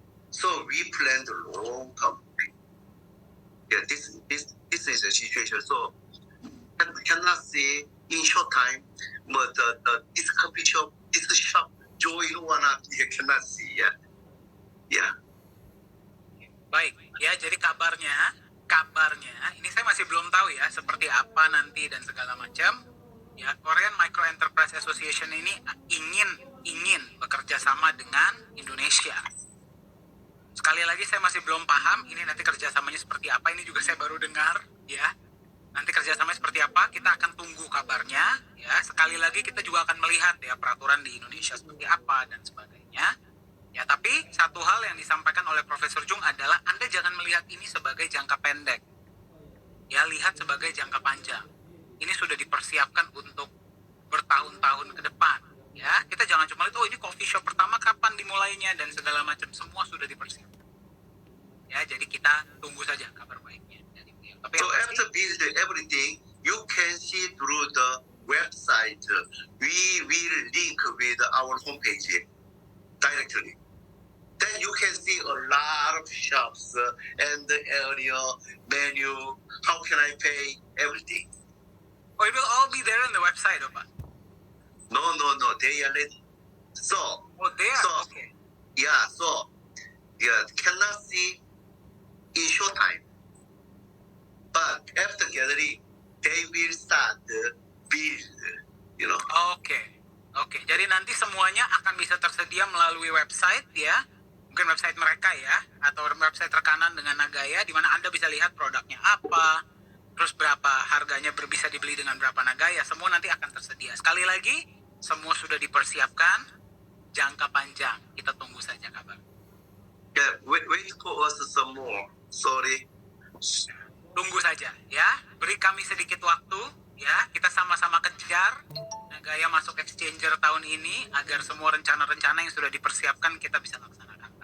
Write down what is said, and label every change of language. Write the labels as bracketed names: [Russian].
[English] So we plan the long term. Yeah, this is the situation. So cannot say in short time, but this coffee shop, this shop, join one up, you cannot see. Yeah. [Indonesian] Baik, ya jadi kabarnya ini saya masih belum tahu ya seperti apa nanti dan segala macam. Ya, Korean Micro Enterprise Association ini ingin bekerja sama dengan Indonesia. Sekali lagi saya masih belum paham ini nanti kerjasamanya seperti apa. Ini juga saya baru dengar ya. Nanti kerjasamanya seperti apa kita akan tunggu kabarnya ya. Sekali lagi kita juga akan melihat ya peraturan di Indonesia seperti apa dan sebagainya. Ya, tapi satu hal yang disampaikan oleh Profesor Jung adalah Anda jangan melihat ini sebagai jangka pendek. Ya, lihat sebagai jangka panjang. Ini sudah dipersiapkan untuk bertahun-tahun ke depan. Ya, kita jangan cuma lihat, oh ini coffee shop pertama kapan dimulainya dan segala macam. Semua sudah dipersiapkan. Ya, jadi kita tunggu saja kabar baiknya. Tapi [English] so after build everything, you can see through the website. We will link with our homepage directly. Then you can see a lot of shops and the area, menu, how can I pay, everything. Oh, it will all be there on the website, Opa? No, they are ready. So, they are? Okay. Yeah, so, cannot see in short time. But after gathering, they will start build, you know. [Indonesian] Oke, jadi nanti semuanya akan bisa tersedia melalui website ya. Mungkin website mereka ya, atau website rekanan dengan Nagaya, di mana Anda bisa lihat produknya apa, terus berapa harganya bisa dibeli dengan berapa Nagaya, semua nanti akan tersedia. Sekali lagi, semua sudah dipersiapkan, jangka panjang, kita tunggu saja kabar. [English] Yeah, wait for us some more, sorry. [Indonesian] Tunggu saja ya, beri kami sedikit waktu ya, kita sama-sama kejar Nagaya masuk exchanger tahun ini, agar semua rencana-rencana yang sudah dipersiapkan kita bisa laksanakan.